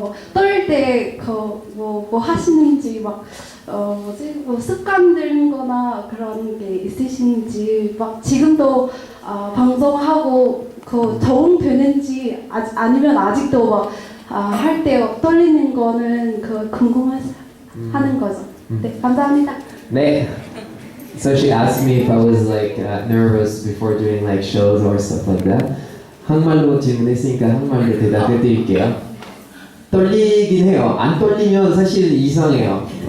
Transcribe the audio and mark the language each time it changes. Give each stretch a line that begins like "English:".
Korean: 뭐 떨릴 때 뭐 하시는지 뭐 습관 들거나 그런 게 있으신지, 막 지금도 방송하고 적응되는지 아니면 아직도 막 할 때 떨리는 거는 궁금하는 거죠. 네, 감사합니다. 네.
English: So she asked me if I was like nervous before doing like shows or stuff like that.
Korean: 한국말로 질문했으니까 한국말로 대답해 드릴게요. 떨리긴 해요. 안 떨리면 사실 이상해요.